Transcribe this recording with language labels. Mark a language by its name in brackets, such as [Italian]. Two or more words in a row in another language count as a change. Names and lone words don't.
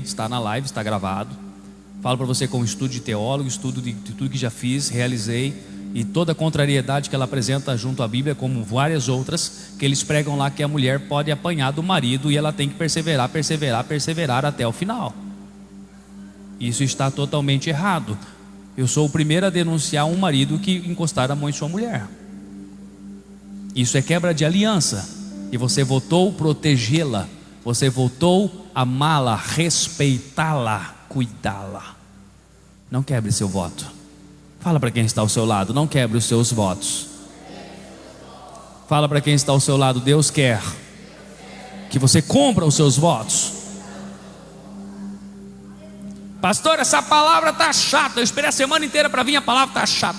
[Portuguese] Está na live, está gravado. Falo para você com estudo de teólogo, estudo de tudo que já fiz, realizei, e toda a contrariedade que ela apresenta junto à Bíblia, como várias outras, que eles pregam lá que a mulher pode apanhar do marido e ela tem que perseverar, perseverar, perseverar até o final. Isso está totalmente errado. Eu sou o primeiro a denunciar um marido que encostar a mão em sua mulher. Isso é quebra de aliança. E você votou protegê-la, você votou amá-la, respeitá-la, cuidá-la. Não quebre seu voto. Fala para quem está ao seu lado, não quebre os seus votos. Fala para quem está ao seu lado, Deus quer que você cumpra os seus votos. Pastor, essa palavra está chata. Eu esperei a semana inteira para vir, a palavra está chata.